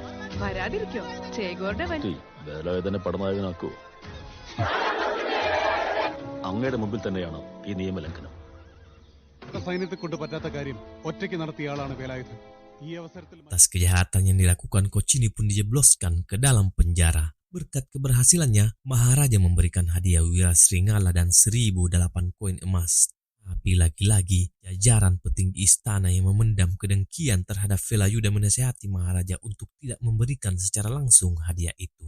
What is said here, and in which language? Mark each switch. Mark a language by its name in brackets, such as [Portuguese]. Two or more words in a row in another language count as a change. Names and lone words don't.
[Malayalam] വരാതിരിക്കോ? ചേകോരുടെ വേലായുധനെ പടനായകനാക്കൂ. അങ്ങയുടെ മുമ്പിൽ തന്നെയാണ് ഈ നിയമലംഘനം. സൈന്യത്തെ കൊണ്ട് പറ്റാത്ത കാര്യം ഒറ്റയ്ക്ക് നടത്തിയ ആളാണ് വേലായുധൻ. ഈ അവസരത്തിൽ [Indonesian] Atas kejahatan yang dilakukan Kocuni pun dijebloskan ke dalam penjara. Berkat keberhasilannya, Maharaja memberikan hadiah Wira Sringala dan 1008 koin emas. Tapi lagi-lagi, jajaran petinggi istana yang memendam kedengkian terhadap Velayuda menasihati Maharaja untuk tidak memberikan secara langsung hadiah itu.